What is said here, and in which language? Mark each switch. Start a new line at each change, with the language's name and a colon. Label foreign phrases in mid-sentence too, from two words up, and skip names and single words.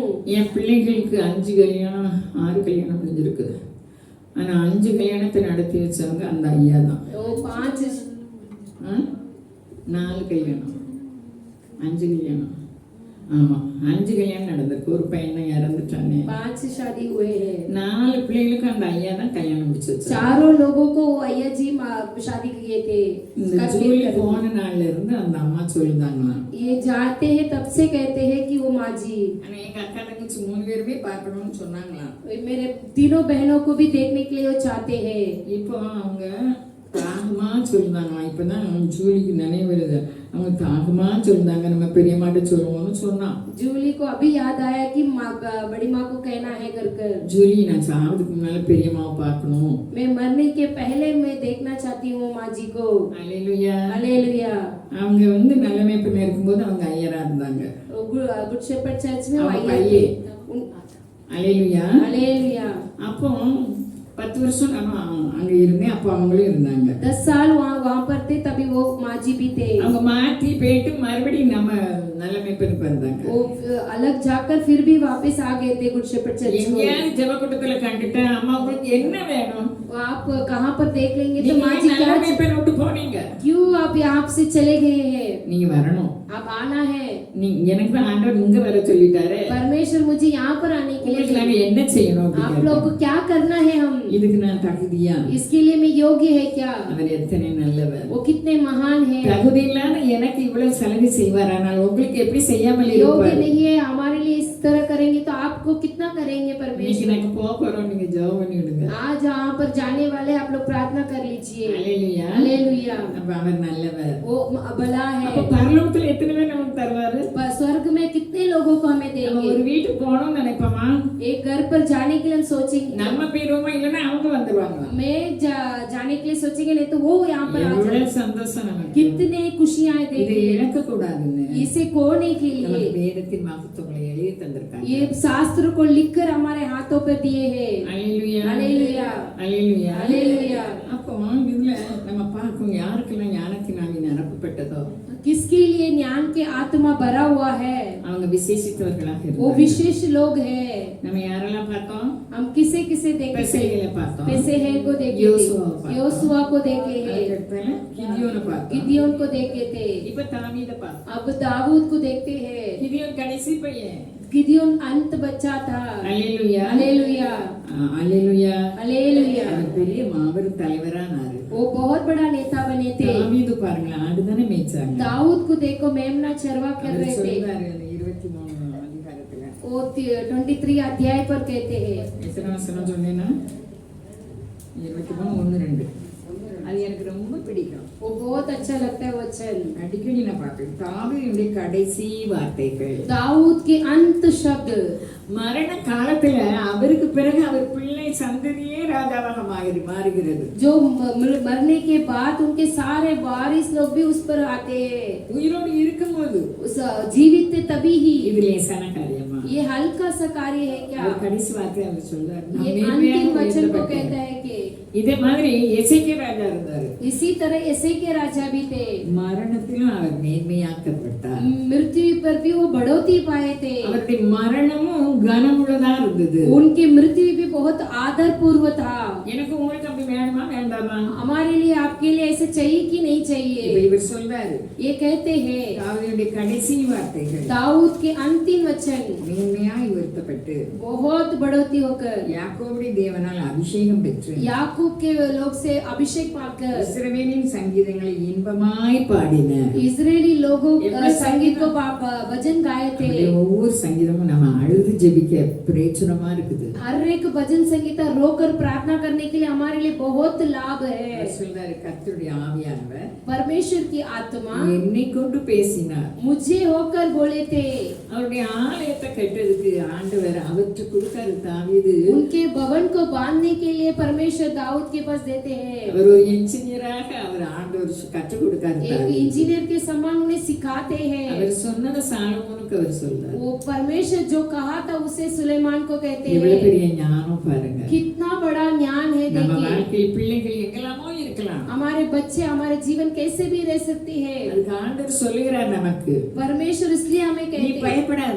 Tamil: என் பிள்ளைகளுக்கு 5 கல்யாணம் 6 கல்யாணம் முடிஞ்சிருக்குது. ஆனா 5 கல்யாணத்தை நடத்தி வச்சவங்க அந்த ஐயா தான்.
Hindi: वो 5
Tamil: 4 கல்யாணம் 5 கல்யாணம், ஆமா 5 கல்யாணம் நடந்திருக்கு. ஒரு பையன் இறந்துட்டானே.
Hindi: 5 शादी हुए हैं।
Tamil: 4 பிள்ளைகளுக்கு அந்த ஐயா தான் கல்யாணம் முடிச்சு வச்சாரு.
Hindi: चारों लोगों को अय्या जी शादी किए थे।
Tamil: இந்த ஜூலி போன நாள்ல இருந்து அந்த அம்மா சொல்லுதாங்களாம்,
Hindi: ये जाते हैं तब से कहते हैं कि वो माँ जी,
Tamil: ஆனா எங்க அக்கா தங்கச்சி 3 பேருமே பார்க்கணும்னு சொன்னாங்களாம்.
Hindi: मेरे तीनों बहनों को भी देखने के लिए वो चाहते हैं।
Tamil: இப்போ அவங்க தாகமா சொல்லுதாங்களாம். இப்பதான் ஜூலிக்கு நினைவு வருது. அவங்க தாகமா சொல்லுதாங்க, நம்ம பெரியம்மாட்ட சொல்லுவோம்னு சொன்னான்.
Hindi: जूली को अभी याद आया कि बड़ी माँ को कहना है कर कर,
Tamil: ஜூலி நான் சாவதுக்கு முன்னால பெரியம்மாவை பார்க்கணும்.
Hindi: मैं मरने के पहले मैं देखना चाहती हूँ माँ जी को।
Tamil: அல்லேலூயா.
Hindi: हालेलुया।
Tamil: அவங்க நல்ல மேய்ப்பனா இருக்கும்போது அவங்க ஐயரா இருந்தாங்க.
Hindi: गुड शेपर्ड चर्च में वो
Tamil: அவங்க
Hindi: अय्यर थे।
Tamil: அல்லேலூயா.
Hindi: हालेलुया।
Tamil: அப்போ 10 வருஷம் நான் அங்க இருந்தேன். அப்போ அவங்களும் இருந்தாங்க.
Hindi: 10 साल वहाँ पर थे, तभी वो माँ जी भी थे।
Tamil: அவங்க மாத்தி போயிட்டு மறுபடியும் நம்ம நல்ல மேய்ப்பனுக்கு வந்தாங்க.
Hindi: वो अलग जाकर फिर भी वापस आ गए थे गुड शेपर्ड चर्च में।
Tamil: எங்கேயாவது ஜெபக்கூட்டத்துல கண்டுட்டேன், அம்மா உங்களுக்கு என்ன வேணும்?
Hindi: आप कहाँ पर देख लेंगे तो
Tamil: நீங்க
Hindi: माँ जी
Tamil: நல்ல
Hindi: क्या,
Tamil: மேய்ப்பனை விட்டு போனீங்க,
Hindi: क्यों आप यहाँ से चले गए हैं?
Tamil: நீங்க வரணும்.
Hindi: आप आना है।
Tamil: எனக்கு தான் ஆண்டவர் இங்க வர சொல்லிட்டாரு.
Hindi: परमेश्वर मुझे यहाँ पर आने के
Tamil: உங்களுக்கு
Hindi: लिए,
Tamil: நாங்க என்ன செய்யணும்?
Hindi: आप लोग को क्या करना है? हम
Tamil: இதுக்கு நான் தகுதியா?
Hindi: इसके लिए मैं योग्य है क्या?
Tamil: அவர் எத்தனை நல்லவர்.
Hindi: वो कितने महान है।
Tamil: தகுதி இல்லாத எனக்கு இவ்வளவு சலுகை செய்வார், ஆனால் உங்களுக்கு எப்படி செய்யாமல்
Hindi: योग्य
Tamil: இருப்பார்?
Hindi: नहीं है हमारे लिए इस तरह करेंगे तो आपको कितना करेंगे
Tamil: இன்னைக்கு
Hindi: परमेश्वर।
Tamil: நாங்க போக போறோம், நீங்க ஜெபம் பண்ணி விடுங்க.
Hindi: आज यहाँ पर जाने वाले आप लोग प्रार्थना कर लीजिए।
Tamil: அல்லேலூயா.
Hindi: हालेलुया।
Tamil: அப்ப அவர் நல்லவர்.
Hindi: वो भला
Tamil: அப்ப
Hindi: है।
Tamil: பரலோகத்துல எத்தனை பேர் நமக்கு தருவாரு?
Hindi: स्वर्ग में कितने लोगों को हमें
Tamil: நம்ம
Hindi: देंगे।
Tamil: ஒரு வீட்டுக்கு போகணும்னு நினைப்போமா?
Hindi: एक घर पर जाने के लिए हम सोचेंगे,
Tamil: நம்ம போயிருவோமா, இல்லைன்னா அவங்க வந்துருவாங்க.
Hindi: मैं जाने के लिए सोचेंगे, नहीं तो वो यहाँ पर आ
Tamil: எவ்வளவு
Hindi: जाए।
Tamil: சந்தோஷம் நமக்கு.
Hindi: कितने खुशियां
Tamil: இதை
Hindi: देंगे।
Tamil: இழக்க கூடாதுன்னு
Hindi: इसे खोने के
Tamil: நமக்கு
Hindi: लिए
Tamil: வேதத்தின் மகத்துவங்களை எழுதி தந்திருக்காங்க.
Hindi: ये शास्त्र को लिखकर हमारे हाथों पर दिए हैं।
Tamil: அல்லேலூயா.
Hindi: हालेलुया।
Tamil: அல்லேலூயா.
Hindi: हालेलुया।
Tamil: அப்போ இதுல நம்ம பார்க்கும் யாருக்கெல்லாம் ஞானத்தினாலே நிரப்பப்பட்டதோ
Hindi: किसके लिए ज्ञान के आत्मा भरा हुआ है,
Tamil: அவங்க விசேஷித்தவர்களாக
Hindi: वो
Tamil: இருந்தார்கள்.
Hindi: विशेष लोग हैं।
Tamil: நம்ம யாரெல்லாம் பார்த்தோம்?
Hindi: हम किसे किसे देखे थे?
Tamil: பெசேயேலை பார்த்தோம்.
Hindi: पेसेहेल को देखे योशुआ थे,
Tamil: பார்த்தோம்.
Hindi: योशुआ को देखे हैं,
Tamil: அதுக்கடுத்தால கிதியோனை பார்த்தோம்.
Hindi: गिदियोन को देखे थे,
Tamil: இப்ப தாவீதை பார்த்தோம்.
Hindi: अब दाऊद को देखते हैं।
Tamil: கிதியோன் கடைசி பையன்.
Hindi: गिदियोन अंत बच्चा था।
Tamil: அல்லேலூயா.
Hindi: हालेलुया,
Tamil: அல்லேலூயா.
Hindi: हालेलुया।
Tamil: அவர் பெரிய மாபெரும் தலைவரானாரு.
Hindi: वो बहुत बड़ा नेता बने थे।
Tamil: தாவீது பாருங்களேன், ஆடுதானே மேய்ச்சாங்க.
Hindi: दाऊद को देखो मेमना चरवा कर
Tamil: அவர்
Hindi: रहे थे।
Tamil: சொல்றாரு அந்த 23 அதிகாரத்துல.
Hindi: वो 23 अध्याय पर कहते हैं।
Tamil: எத்தனை வசனம் சொன்னேன்னா 23:1-2. அது எனக்கு ரொம்ப பிடிக்கும்.
Hindi: वो बहुत अच्छा लगता है वचन।
Tamil: அடிக்கடி நான் பார்ப்பேன். தாவீதுடைய கடைசி வார்த்தைகள்.
Hindi: दाऊद के अंत शब्द,
Tamil: மரண காலத்துல அவருக்கு பிறகு அவர் பிள்ளை சந்ததியே ராஜாவாக மாறுகிறது.
Hindi: जो मरने के बाद उनके सारे वारिस लोग भी उस पर आते हैं।
Tamil: உயிரோடு இருக்கும்போது
Hindi: उस जीवित थे तभी ही।
Tamil: இது லேசான காரியமா?
Hindi: ये हल्का सा कार्य है क्या?
Tamil: அவர் கடைசி வார்த்தை அவர் சொல்றாரு.
Hindi: ये अंतिम वचन को कहता है कि
Tamil: இதே மாதிரி எசேக்கியா ராஜா இருந்தாரு.
Hindi: इसी तरह ऐसे के राजा भी थे।
Tamil: மரணத்திலும் அவர் மேன்மையாக்கப்பட்டார்.
Hindi: मृत्यु पर भी वो बढ़ोतरी पाए थे।
Tamil: அவருடைய மரணமும் கனமுள்ளதா இருந்தது.
Hindi: उनकी मृत्यु भी बहुत आदर पूर्व था।
Tamil: எனக்கு உங்களுக்கு அப்படி வேணுமா வேண்டாமா?
Hindi: हमारे लिए आपके लिए ऐसे चाहिए कि नहीं
Tamil: இப்ப
Hindi: चाहिए?
Tamil: இவர் சொல்றாரு,
Hindi: ये कहते हैं
Tamil: தாவீதுடைய கடைசி வார்த்தைகள்.
Hindi: दाऊद के अंतिम वचन
Tamil: மேன்மையாய் உயர்த்தப்பட்டு
Hindi: बहुत बढ़ोतरी होकर
Tamil: யாக்கோபுடைய தேவனால் அபிஷேகம் பெற்று
Hindi: याकूब के लोग से अभिषेक पाकर
Tamil: இஸ்ரவேலின் சங்கீதங்களை இன்பமாய் பாடின.
Hindi: इजरायली लोगों
Tamil: எப்படி
Hindi: संगीत को भजन गाए थे।
Tamil: நம்முடைய ஒவ்வொரு சங்கீதமும் நம்ம அழுது ஜெபிக்க பிரயோஜனமா இருக்குது.
Hindi: हर एक भजन संगीत रोकर प्रार्थना करने के लिए हमारे लिए बहुत लाभ है।
Tamil: அவர் சொல்றாரு, கர்த்தருடைய ஆவியானவர்
Hindi: परमेश्वर की आत्मा
Tamil: என்னை கொண்டு பேசினார்.
Hindi: मुझे होकर बोले थे।
Tamil: அவருடைய ஆலயத்தை கட்டுறதுக்கு ஆண்டவர் அவற்றை கொடுத்தாரு. தாவீது
Hindi: उनके भवन को बांधने के लिए परमेश्वर दाऊद के पास देते हैं।
Tamil: அவர் ஒரு இன்ஜினியராக அவர் ஆண்டவர் கற்றுக் கொடுத்தாரு.
Hindi: एक इंजीनियर के समान उन्हें सिखाते हैं।
Tamil: அவர் சொன்னதை சாலமோனுக்கு அவர் சொல்றாரு.
Hindi: वो परमेश्वर जो कहा था उसे सुलेमान को कहते
Tamil: எவ்வளவு
Hindi: हैं।
Tamil: பெரிய ஞானம் பாருங்க.
Hindi: कितना बड़ा ज्ञान है
Tamil: நம்ம
Hindi: देखिए।
Tamil: வாழ்க்கையில் பிள்ளைகள் எங்கெல்லாமோ இருக்கலாம்.
Hindi: हमारे बच्चे हमारे जीवन कैसे भी रह सकती है।
Tamil: அதுக்கு ஆண்டவர் சொல்லுகிறார் நமக்கு,
Hindi: परमेश्वर इसलिए हमें
Tamil: நீ
Hindi: कहते हैं
Tamil: பயப்படாத,